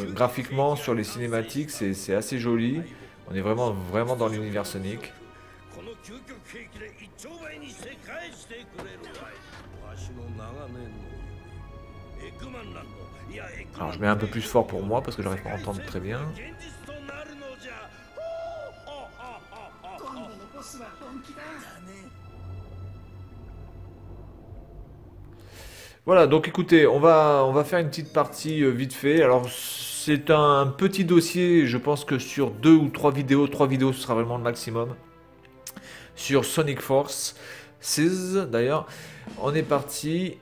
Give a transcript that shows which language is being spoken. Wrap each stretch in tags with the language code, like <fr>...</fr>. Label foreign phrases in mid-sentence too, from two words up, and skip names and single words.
<fr>Graphiquement sur les cinématiques, c'est assez joli. On est vraiment dans l'univers Sonic. Alors je mets un peu plus fort pour moi parce que j'arrive pas à entendre très bien.</fr> <ja>今度のボスは本気だ。</ja> <fr>Voilà, donc écoutez, on va faire une petite partie vite fait. Alors c'est un petit dossier, je pense que sur deux ou trois vidéos ce sera vraiment le maximum. Sur Sonic Force 6 d'ailleurs, on est parti.</fr>